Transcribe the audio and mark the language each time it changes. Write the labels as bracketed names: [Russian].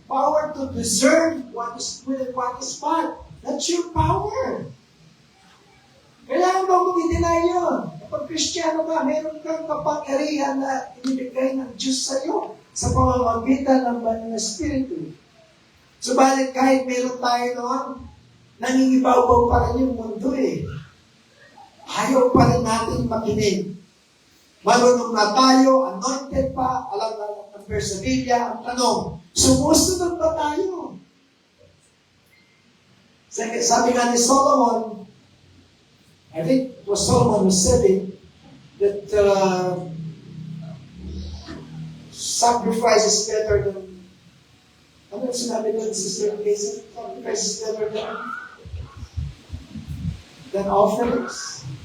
[English] Power to discern what is good and what is bad. That's your power. [Filipino] Kailangan ba mong i-deny yun? Kapag Kristiyano ka, meron kang kapangyarihan na inibigay ng Diyos sa iyo sa pamamagitan ng banal na Espiritu. Subalit kahit meron tayo noon, nangingibaw-baw pa rin yung mundo eh. Ayaw pa rin natin makinig. Marunong na tayo, anointed pa, alam na ng verse sa Biblia, ang tanong, sumusunod ba tayo? [English] Sabi nga ni Solomon, I think it was Solomon who said it, that sacrifice is better than, [Filipino] ano yung sinabi doon, [English] Sister Casey? Sacrifice is better than offerings.